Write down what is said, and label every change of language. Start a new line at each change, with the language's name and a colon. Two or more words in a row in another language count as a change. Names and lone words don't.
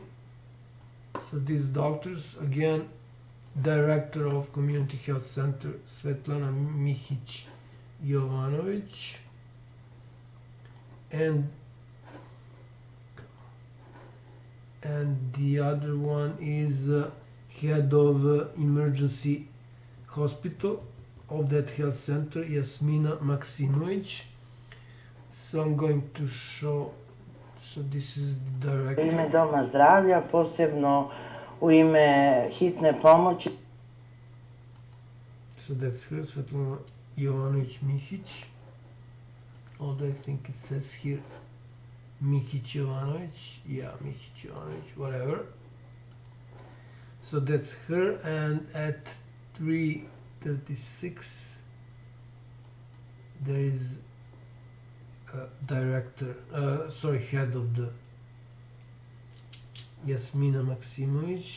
English: So these doctors, again, Director of Community Health Center, SVETLANA Jovanovic, and the other one is head of emergency hospital of that health center, JASMINA Maksimovic. So I'm going to show, so this is the director.
Serbian: U ime Doma zdravlja, posebno u ime Hitne pomoći.
English: So that's her, Zdravlja Jovanovic-MIHIC. Although I think it says here Mihic Jovanovic, yeah, Mihic Jovanovic, whatever. So that's her, and at 3:36 there is a director, head of the Jasmina Maksimovic.